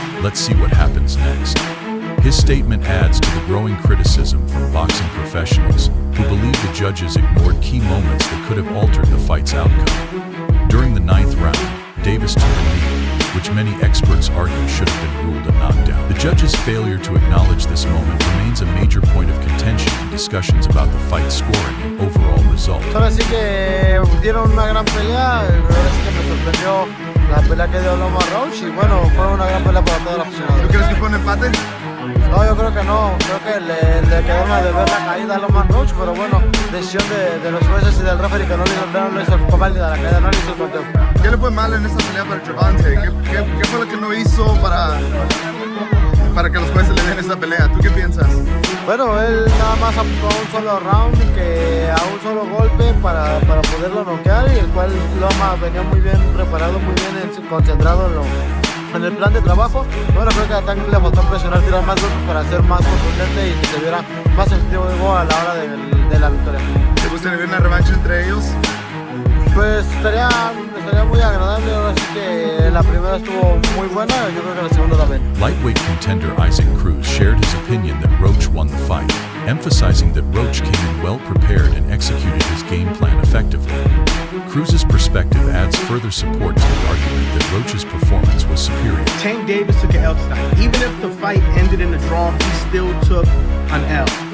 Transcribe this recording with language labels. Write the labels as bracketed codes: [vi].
[en] Let's see what happens next." His statement adds to the growing criticism from boxing professionals who believe the judges ignored key moments that could have altered the fight's outcome. During the 9th round, Davis took a knee, which many experts argue should have been ruled a knockdown. The judge's failure to acknowledge this moment remains a major point of contention in discussions about the fight's scoring and overall result. [es] Ahora sí que dieron una gran pelea, la verdad es que me sorprendió la pelea que dio Lamont Roach y bueno, fue una gran pelea para todos los aficionados. ¿Tú crees que fue un empate? No, yo creo que no, creo que le quedó una de ver la caída a Lamont Roach, pero bueno, decisión de los jueces y del referee que no le hizo válida la caída, no le hizo el conteo. ¿Qué le fue mal en esta pelea para Gervonta? ¿Qué fue lo que no hizo para que los jueces le den esta pelea? ¿Tú qué piensas? Bueno, él nada más aplicó a un solo round y que a un solo golpe para poderlo noquear y el cual Loma venía muy bien preparado, muy bien concentrado en el plan de trabajo. Bueno, creo que a Tank le faltó presionar, tirar más golpes para ser más contundente y que se viera más efectivo a la hora de la victoria. ¿Te gustaría ver una revancha entre ellos? Pues estaría muy agradable, ahora sí que la primera estuvo muy buena, yo creo que la segunda también. [en] Lightweight contender Isaac Cruz shared his opinion that Roach won the fight, emphasizing that Roach came in well prepared and executed his game plan effectively. Cruz's perspective adds further support to the argument that Roach's performance was superior. Tank Davis took an L tonight. Even if the fight ended in a draw, he still took an L.